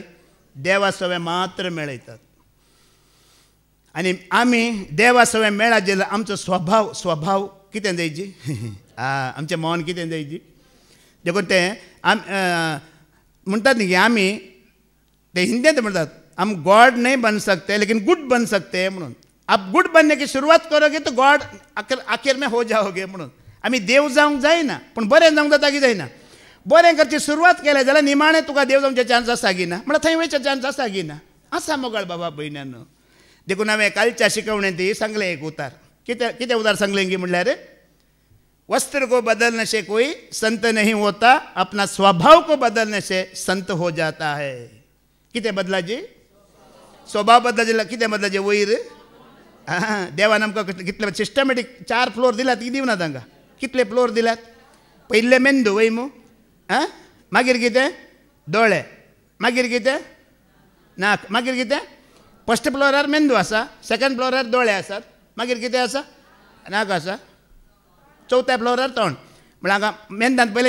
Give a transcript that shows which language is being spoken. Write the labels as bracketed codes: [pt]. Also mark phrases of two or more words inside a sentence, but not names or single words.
[kok] देवा सवे मात्र मेळयतात. आनी आमी देवा सवे मेळा जाल्यार आमचो स्वभाव कितें जायची? आमचें मौन कितें जायची? देखून ते म्हणटात न्ही की आमी ते हिंदींत म्हणटात [hi] हम गॉड नहीं बन सकते लेकिन गुड बन सकते हैं [kok] म्हणून. [hi] आप गुड बनने की शुरुआत करोगे तो गॉड आखिर में हो जाओगे म्हणून. [kok] आमी देव जावंक जायना पूण बरें जावंक जाता की जायना? बरें करची सुरवात केलें जाल्यार निमाणें तुका देव जावंचे चान्स आसा की ना? म्हळ्यार थंय वयचे चान्स आसा की ना? आसा मोगाळ बाबा भयण्यानो. देखून हांवें कालच्या शिकवणेंत सांगलें एक उतार. कितें उतार सांगलें की म्हणल्यार [hi] वस्त्र को बदलने से कोई संत नहीं होता, अपना स्वभाव को बदलने से संत हो जाता है. [kok] कितें बदलाची? स्वभाव बदलाचे कितें बदलाचे? वयर देवान आमकां कितले सिस्टमॅटीक 4 फ्लोर दिल्यात की दिवना तांकां कितले फ्लोर दिल्यात पयले मेंदू वय मू मागीर कितें दोळे मागीर कितें नाक मागीर कितें फर्स्ट फ्लोरार मेंदू आसा सेकंड फ्लोरार दोळे आसात मागीर कितें आसा नाक आसा चवथ्या फ्लोरार तोंड म्हळ्यार हांगा मेंदांत पयलें